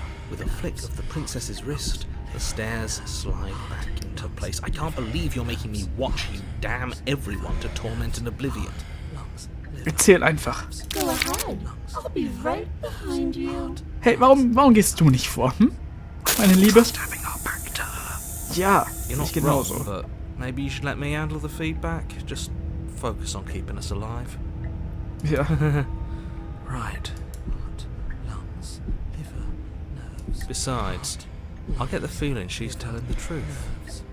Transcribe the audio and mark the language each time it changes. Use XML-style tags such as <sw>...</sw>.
<en>With a flick of the princess's wrist, the stairs slide back into place. I can't believe you're making me watch you damn everyone to torment and oblivion.</en> <de>Erzähl einfach.</de> <en>Go ahead. I'll be right behind you.</en> <de>Hey, warum gehst du nicht vor, hm? Meine Liebe? Ja,</de> <en>You're not</en> <de>ich genauso.</de> <en>wrong, but maybe you should let me handle the feedback. Just focus on keeping us alive.</en> <de>Ja.</de> <en>Right. Besides, I get the feeling she's telling the truth.</en>